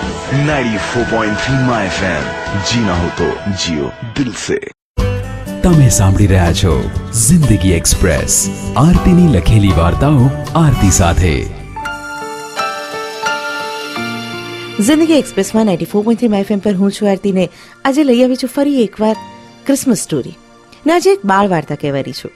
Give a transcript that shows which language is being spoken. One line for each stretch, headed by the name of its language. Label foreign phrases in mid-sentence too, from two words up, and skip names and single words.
Hindi: 94.3 माय एफएम, जीना हो तो जियो दिल से।
Gujarati: તમે સાંભળી રહ્યા છો જિંદગી એક્સપ્રેસ, આરતીની લખેલી વાર્તાઓ આરતી સાથે। જિંદગી એક્સપ્રેસમાં 94.3 માય એફએમ પર હું છું આરતી ને આજે લઈ આવી છું ફરી એકવાર ક્રિસમસ સ્ટોરી ને આજે એક બાળ વાર્તા કહેવાની છું।